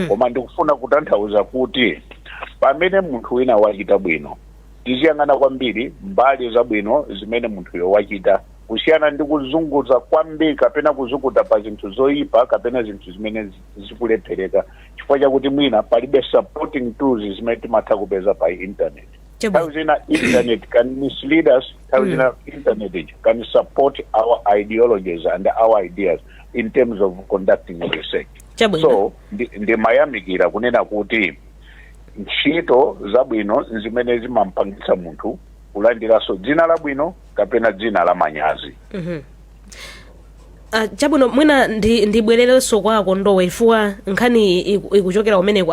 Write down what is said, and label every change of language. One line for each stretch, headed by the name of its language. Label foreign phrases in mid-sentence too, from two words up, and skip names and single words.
Nyanja: Koma ndikufuna kutanthauza kuti pamene munthu wina wachita bwino tiziyang'ana kwambiri mbali zabwino zimene munthuyo wachita kusiyana ndi kuzunguza kwambiri kapena kuzukuta pa zinthu zoyipa kapena zinthu zimene zikulephereka chifukwa chakuti mwina palibe
English: supporting tools
Nyanja: zimene timatha kupeza pa internet. Nthawi zina
English: internet can mislead us,
Nyanja: nthawi zina
English: internet can support our ideologies and our ideas in terms of conducting research.
Nyanja: So ndimayamikira kunena kuti ntchito zabwino zimene zimampangitsa munthu kulandiraso dzina labwino kapena dzina la manyazi. Chabwino mwina ndibwererenso kwa Akondowe chifukwa nkhani ikuchokera kumeneko.